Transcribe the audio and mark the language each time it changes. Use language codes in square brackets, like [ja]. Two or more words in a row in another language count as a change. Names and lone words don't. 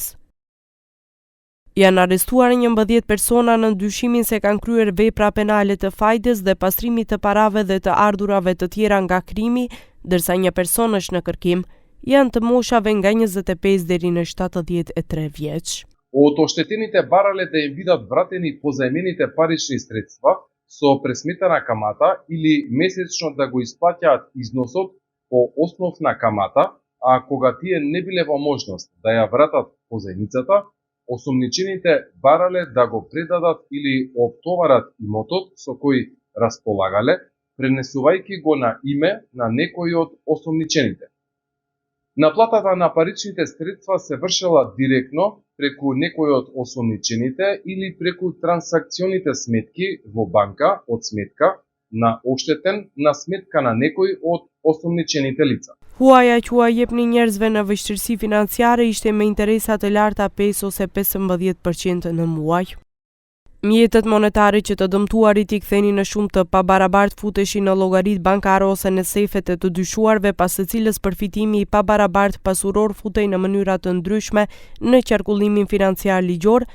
[sq] Janë arrestuar 11 persona në ndyshimin se kanë kryer vepra penale të fajdes dhe pastrimit të parave dhe të ardhurave të tjera nga krimi, ndërsa një person është në kërkim. Janë të moshave nga 25 deri në 73 vjeç. [mk] Od ošteteните барале да им бидат вратени позајмените парични средства со пресметана камата или месечно да го исплаќаат износот по основ на камата, а кога тие не биле во можност да ја вратат позајмицата, осомничените барале да го предадат или оптоварат имотот со кој располагале, пренесувајќи го на име на некој од осомничените. Наплатата на паричните средства се вршела директно преку некој од осомничените или преку трансакционите сметки во банка од сметка на оштетен на сметка на некој од осомничените лица. [sq] Huaja që ua jepni njerëzve në vështirësi financiare ishte me interesa të larta 5 ose 15% në muaj. Mjetet monetare që të dëmtuarit i ktheni në shumë të pabarabart futeshin në llogaritë bankare ose në sefet e të dyshuarve, pas së cilës përfitimi i pabarabart pasuror futej në mënyra të ndryshme në qarkullimin financiar ligjor.